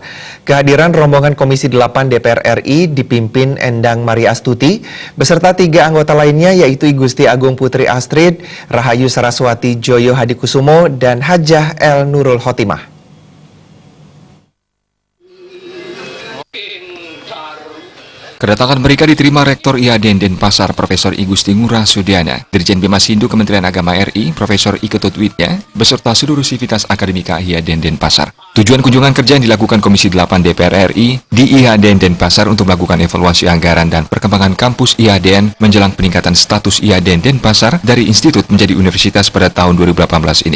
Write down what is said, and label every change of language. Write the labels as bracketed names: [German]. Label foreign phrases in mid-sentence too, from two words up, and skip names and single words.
[Indonesian] Kehadiran rombongan Komisi 8 DPR RI dipimpin Endang Maria Astuti beserta 3 anggota lainnya yaitu I Gusti Agung Putri Astrid, Rahayu Saraswati Joyo Hadikusumo, dan Hajah El Nurul Khotimah. Kedatangan mereka diterima Rektor IHDN Denpasar Profesor I Gusti Ngurah Sudiana, Dirjen Bimas Hindu Kementerian Agama RI Profesor I Ketut Widya, beserta seluruh sivitas akademika IHDN Denpasar. Tujuan kunjungan kerja yang dilakukan Komisi 8 DPR RI di IHDN Denpasar untuk melakukan evaluasi anggaran dan perkembangan kampus IHDN menjelang peningkatan status IHDN Denpasar dari institut menjadi universitas pada tahun 2018 ini.